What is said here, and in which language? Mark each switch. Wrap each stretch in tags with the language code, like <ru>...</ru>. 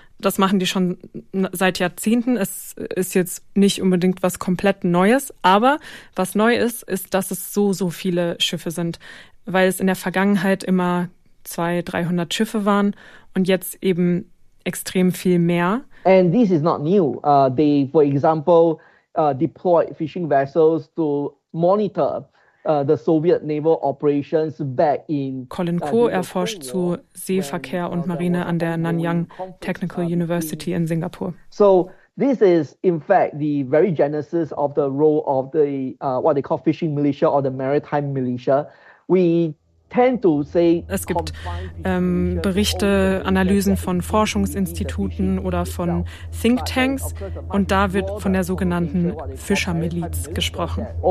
<de>Das machen die schon seit Jahrzehnten. Es ist jetzt nicht unbedingt was komplett Neues. Aber was neu ist, ist, dass es so, so viele Schiffe sind, weil es in der Vergangenheit immer 200-300 Schiffe waren und jetzt eben extrem viel mehr.</de> <en>And this is not new. They, for example, deploy fishing vessels to monitor the Soviet naval operations back in.</en> <de>Colin Koh erforscht zu Seeverkehr und Marine an der Nanyang Technical University in Singapur.</de> <en>So this is in fact the very genesis of the role of the what they call fishing militia or the maritime militia. We</en> <de>Es gibt Berichte, Analysen von Forschungsinstituten oder von Thinktanks und da wird von der sogenannten Fischermiliz gesprochen.</de>